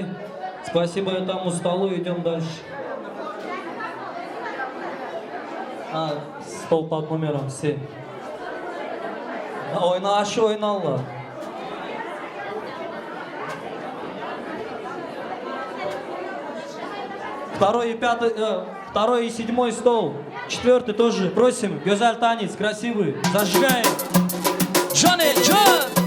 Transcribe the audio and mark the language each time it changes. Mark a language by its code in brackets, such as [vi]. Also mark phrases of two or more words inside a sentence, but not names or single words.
[ru] Спасибо, я там устал, идем дальше. Стол под номером 7. [crh] Oyna aşı oynarlar. [ru] Второй и седьмой стол. Четвертый тоже. Просим. Гюзаль танец, красивый. Зажигаем. Джонни, Джон!